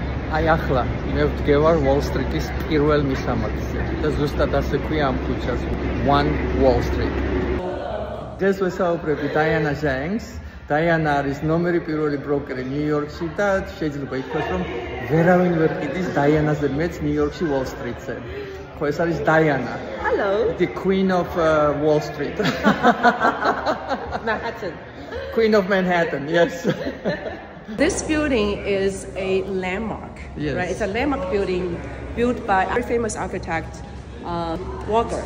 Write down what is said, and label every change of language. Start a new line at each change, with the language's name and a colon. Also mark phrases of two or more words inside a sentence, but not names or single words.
Georgian: აი ახლა მე ვდგევარ Wall Street-ის პირველ მისამართზე და ზუსტად ასე ქვია ამ ქუჩას One Wall Street. დღეს ვესაუბრები Diana Zhang's. Diana არის ნომერი პირველი ბროკერი ნიუ-იორკში და შეიძლება ითქვას, რომ ვერავინ ვერ ყიდის Diana-ზე მეც ნიუ-იორკში Wall Street-ზე. ხო, ეს არის Diana.
English: Hello. The Queen of Wall Street. Manhattan. Queen of Manhattan, yes. This building is a landmark, yes. Right? It's a landmark building built by a very famous architect, Walker.